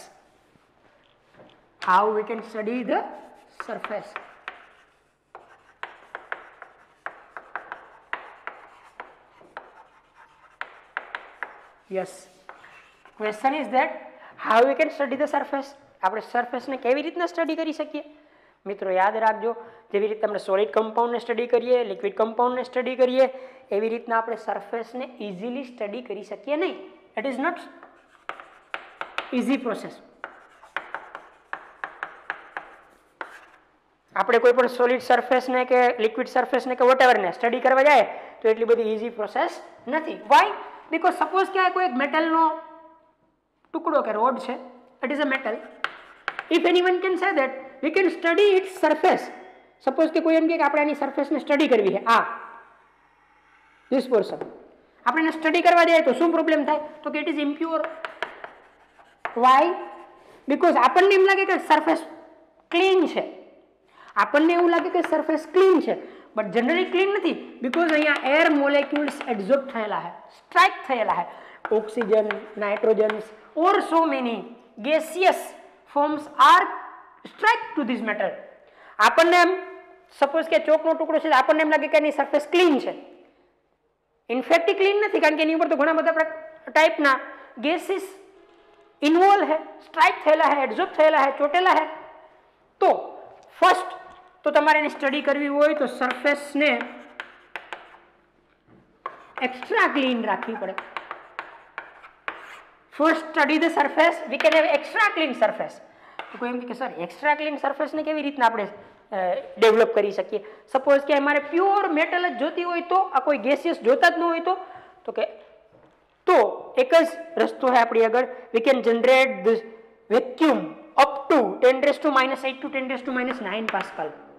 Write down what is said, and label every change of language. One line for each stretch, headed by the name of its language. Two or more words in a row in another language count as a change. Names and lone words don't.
English: How we can study the surface. Yes. Question is that how we can study the surface.
Gujarati: આપણે સરફેસને કેવી રીતના સ્ટડી કરી શકીએ? મિત્રો યાદ રાખજો, જેવી રીતે આપણે
English: solid compoundને
Gujarati: સ્ટડી કરીએ,
English: liquid compoundને
Gujarati: સ્ટડી કરીએ, એવી રીતના આપણે સરફેસને
English: easily study
Gujarati: કરી શકીએ નહીં.
English: It is not easy process.
Gujarati: આપણે કોઈ પણ
English: solid surfaceને
Gujarati: કે
English: liquid surfaceને
Gujarati: કે વોટએવરને સ્ટડી કરવા જાય તો એટલી બધી
English: easy process
Gujarati: નથી.
English: Why? Because suppose
Gujarati: કે કોઈ એક મેટલનો ટુકડો કે રોડ છે,
English: it is a metal. If anyone can say that we can study its surface.
Gujarati: Suppose કે કોઈ એમ કહે કે આપણે આની સરફેસને સ્ટડી કરવી છે, આ
English: this portion
Gujarati: આપણે એને સ્ટડી કરવા જાય તો શું પ્રોબ્લેમ થાય? તો કે
English: it is impure. Why? Because
Gujarati: આપણને એમ લાગે કે
English: surface clean
Gujarati: છે, આપણને એવું લાગે કે
English: surface clean
Gujarati: છે,
English: but generally clean
Gujarati: નથી. બીકોઝ અહીંયા
English: air molecules absorb
Gujarati: થયેલા છે, સ્ટ્રાઇક થયેલા છે.
English: Oxygen, nitrogens or so many gaseous forms are struck to this metal.
Gujarati: આપણને એમ સપોઝ કે ચોકનો ટુકડો છે, આપણને એમ લાગે કે એની સરફેસ ક્લીન છે. ઇનફેક્ટ ક્લીન નથી, કારણ કે એની ઉપર તો ઘણા બધા ટાઈપના
English: gases involve
Gujarati: છે, સ્ટ્રાઇક થયેલા છે, એબ્ઝોર્બ થયેલા છે, ચોટેલા છે. તો ફર્સ્ટ તો તમારે એની સ્ટડી કરવી હોય તો સરફેસને
English: extra clean
Gujarati: રાખવી પડે.
English: First study the surface, we can have extra clean surface.
Gujarati: તો કોઈ એમ કે
English: sir extra clean surfaceને
Gujarati: કેવી રીતના આપણે ડેવલપ કરી શકીએ? સપોઝ કે અમારે
English: pure metal
Gujarati: જ જોતી હોય તો, આ કોઈ ગેસિયસ જોતા જ ન હોય તો કે તો એક જ રસ્તો છે આપણી આગળ.
English: We can generate this vacuum up to 10⁻⁸ to 10⁻⁹ pascal.